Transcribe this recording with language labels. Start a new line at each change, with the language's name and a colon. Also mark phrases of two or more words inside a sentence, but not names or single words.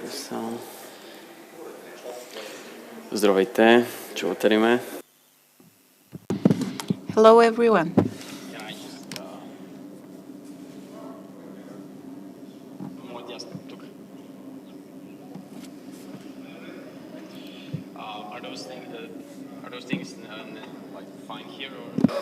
English: So.
Bulgarian: Здравейте, чувате ли ме?
English: Hello, everyone. Are those things like fine here or?